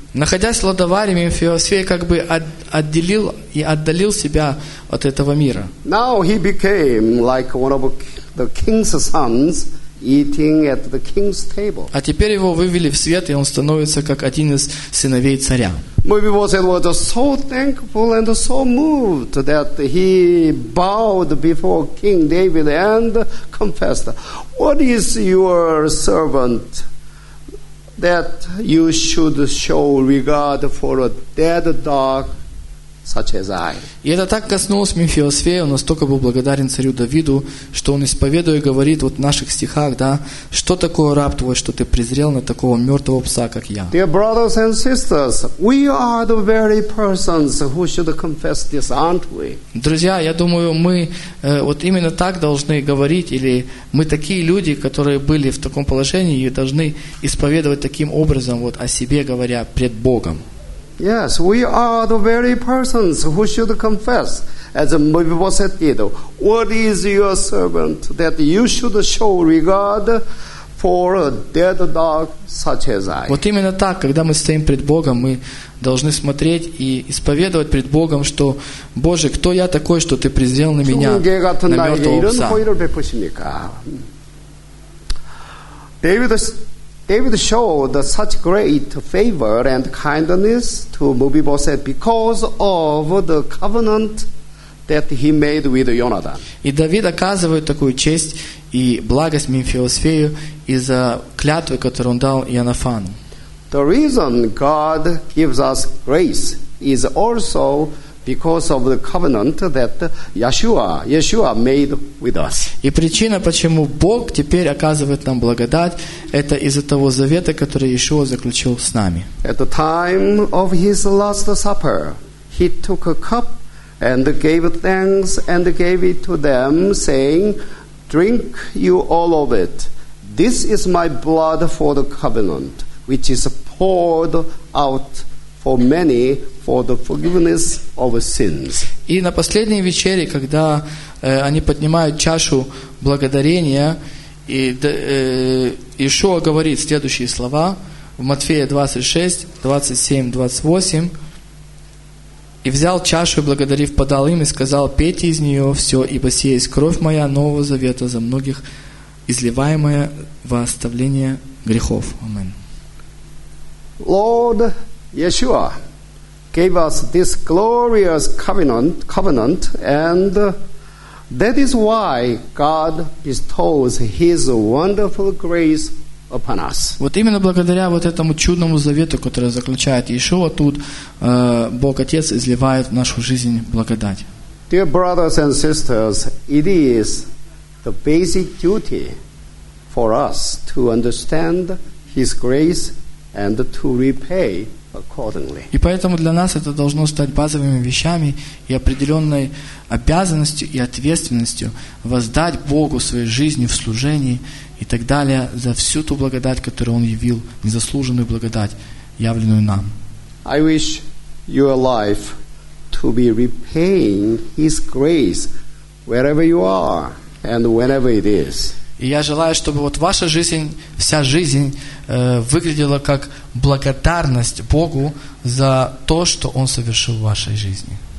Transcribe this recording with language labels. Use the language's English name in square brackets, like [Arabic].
[Russian] Находясь в Лодоваре, Мемфисофей как бы отделил и отдалил себя от этого мира. [English] Now he became like one of the king's sons, eating at the king's table. [Russian] А теперь его вывели в свет, и он становится как один из сыновей царя. [English] Mephibosheth was so thankful and so moved that he bowed before King David and confessed, "What is your servant that you should show regard for a dead dog such as I. [Russian] И это так коснулось Мефиосфея, он настолько был благодарен царю Давиду, что он исповедует и говорит вот в наших стихах, да, что такое раб твой, что ты презрел на такого мертвого пса, как я. [English] Dear brothers and sisters, we are the very persons who should confess this, aren't we? [Russian] Друзья, я думаю, мы вот именно так должны говорить, или мы такие люди, которые были в таком положении, и должны исповедовать таким образом вот о себе говоря пред Богом. [English] Yes, we are the very persons who should confess, as Mephibosheth did. What is your servant that you should show regard for a dead dog such as I? [Russian] Вот именно так, когда мы стоим пред Богом, мы должны смотреть и исповедовать пред Богом, что Боже, кто я такой, что ты презрел на меня, на мертвого пса? [English] David showed such great favor and kindness to Mephibosheth because of the covenant that he made with Jonathan. [Russian] И Давид оказывает такую честь и благость Мефиосфею из-за клятвы, которую он дал Йонафану. [English] The reason God gives us grace is also because of the covenant that Yeshua made with us. [Russian] И причина, почему Бог теперь оказывает нам благодать, это из-за того завета, который Иешуа заключил с нами. [English] At the time of his last supper, he took a cup and gave thanks and gave it to them, saying, "Drink you all of it. This is my blood for the covenant, which is poured out for many for the forgiveness of sins." [Russian] И на последней вечере, когда они поднимают чашу благодарения, и Иешуа говорит следующие слова в Матфея 26:27-28, и взял чашу и благодарив, подал им и сказал: «Пейте из нее все, ибо сие есть кровь моя нового завета за многих, изливаемая во оставление грехов». Амин. [English] Lord Yeshua gave us this glorious covenant, and that is why God bestows His wonderful grace upon us. [Russian] Вот именно благодаря вот этому чудному завету, который заключает Иешуа тут, Бог Отец изливает в нашу жизнь благодать. [English] Dear brothers and sisters, it is the basic duty for us to understand His grace and to repay accordingly. [Russian] И поэтому для нас это должно стать базовыми вещами и определенной обязанностью и ответственностью воздать Богу своей жизни в служении и так далее за всю ту благодать, которую Он явил, незаслуженную благодать, явленную нам. [English] I wish your life to be repaying His grace wherever you are and whenever it is. [Russian] И я желаю, чтобы вот ваша жизнь, вся жизнь выглядела как благодарность Богу за то, что Он совершил в вашей жизни.